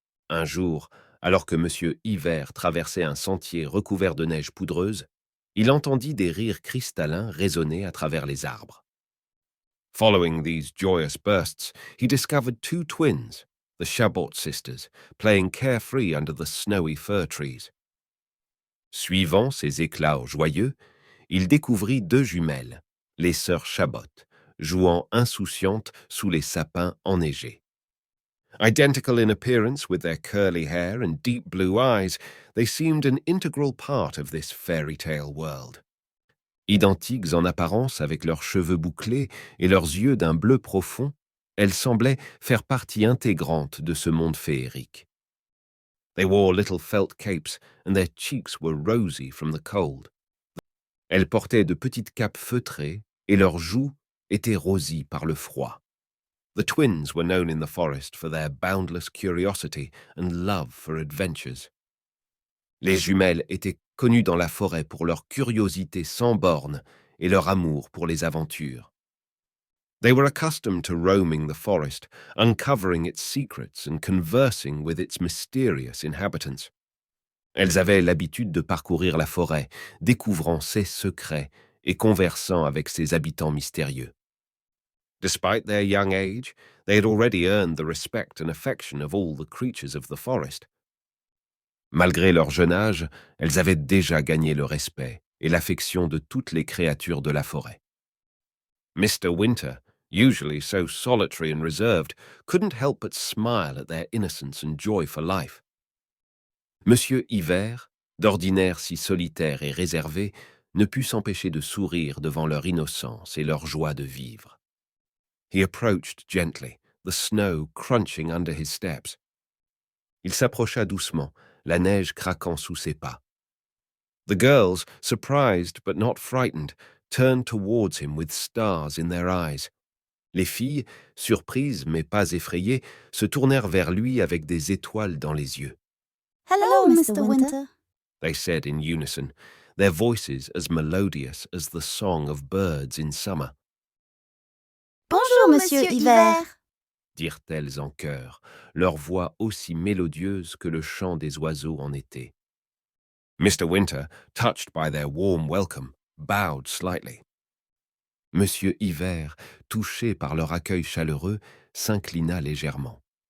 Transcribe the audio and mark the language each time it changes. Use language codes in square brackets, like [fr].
[fr] Un jour, alors que Monsieur Hiver traversait un sentier recouvert de neige poudreuse, il entendit des rires cristallins résonner à travers les arbres. [en] Following these joyous bursts, he discovered two twins, the Chabot sisters, playing carefree under the snowy fir trees. [fr] Suivant ces éclats joyeux, il découvrit deux jumelles, les sœurs Chabot, jouant insouciantes sous les sapins enneigés. [en] Identical in appearance with their curly hair and deep blue eyes, they seemed an integral part of this fairy tale world. [fr] Identiques en apparence avec leurs cheveux bouclés et leurs yeux d'un bleu profond, elles semblaient faire partie intégrante de ce monde féerique. [en] They wore little felt capes and their cheeks were rosy from the cold. [fr] Elles portaient de petites capes feutrées et leurs joues étaient rosies par le froid. [en] The twins were known in the forest for their boundless curiosity and love for adventures. [fr] Les jumelles étaient connues dans la forêt pour leur curiosité sans bornes et leur amour pour les aventures. [en] They were accustomed to roaming the forest, uncovering its secrets and conversing with its mysterious inhabitants. [fr] Elles avaient l'habitude de parcourir la forêt, découvrant ses secrets et conversant avec ses habitants mystérieux. [en] Despite their young age, they had already earned the respect and affection of all the creatures of the forest. [fr] Malgré leur jeune âge, elles avaient déjà gagné le respect et l'affection de toutes les créatures de la forêt. [en] Mr. Winter, usually so solitary and reserved, couldn't help but smile at their innocence and joy for life. [fr] Monsieur Hiver, d'ordinaire si solitaire et réservé, ne put s'empêcher de sourire devant leur innocence et leur joie de vivre. [en] He approached gently, the snow crunching under his steps. [fr] Il s'approcha doucement, la neige craquant sous ses pas. [en] The girls, surprised but not frightened, turned towards him with stars in their eyes. [fr] Les filles, surprises mais pas effrayées, se tournèrent vers lui avec des étoiles dans les yeux. [en] Hello, Mr. Winter, They said in unison, their voices as melodious as the song of birds in summer. [fr] Bonjour, Monsieur Hiver. dirent-elles en chœur, leur voix aussi mélodieuse que le chant des oiseaux en été. [en] Mr. Winter, touched by their warm welcome, bowed slightly. [fr] Monsieur Hiver, touché par leur accueil chaleureux, s'inclina légèrement.